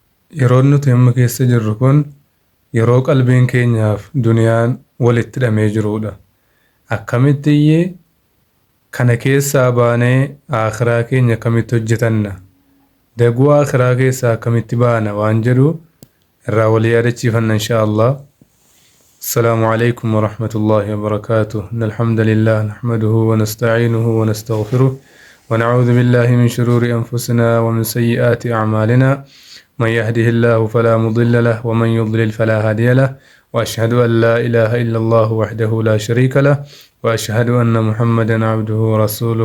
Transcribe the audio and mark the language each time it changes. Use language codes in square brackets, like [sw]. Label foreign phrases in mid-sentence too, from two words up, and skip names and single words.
[om] Yeroon nuti amma keessa jirru kun yeroo qalbiin keenyaaf duniyaan walitti hidhamee jirudha. Akkamitti kana keessaa baanee akhiraa keenya akkamitti hojjetanna? Daguu akhiraa keessaa akkamitti baana waan jedhu irraa walii yaadachiifanna inshaallah. [ar] السلام عليكم ورحمة الله وبركاته. إن الحمد لله نحمده ونستعينه ونستغفره ونعوذ بالله من شرور أنفسنا ومن سيئات أعمالنا. من يهده الله فلا مضل له ومن يضلل فلا هادي له، وأشهد أن لا إله إلا الله وحده لا شريك له، وأشهد أن محمدا عبده ورسوله.